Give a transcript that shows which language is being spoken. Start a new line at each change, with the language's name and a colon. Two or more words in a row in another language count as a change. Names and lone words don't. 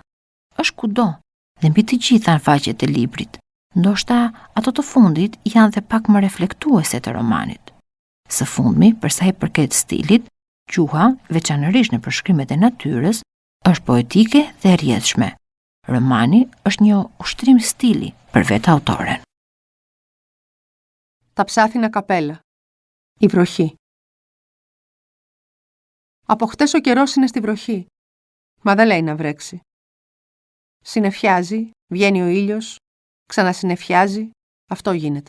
Albanian: Është kudo dhe mbi të gjitha në faqet e librit, ndoshta ato të fundit janë dhe pak më reflektuese të romanit. Së fundmi, për sa i përket stilit, gjuha, veçanërisht në përshkrimet e natyrës, është poetike dhe rrjedhshme. Romani është një ushtrim stili për vetë autoren.
Greek: Τα ψάθινα καπέλα. Η βροχή. Από χτες ο καιρός είναι στη βροχή, μα δεν λέει να βρέξει. Συννεφιάζει, βγαίνει ο ήλιος, ξανασυννεφιάζει, αυτό γίνεται.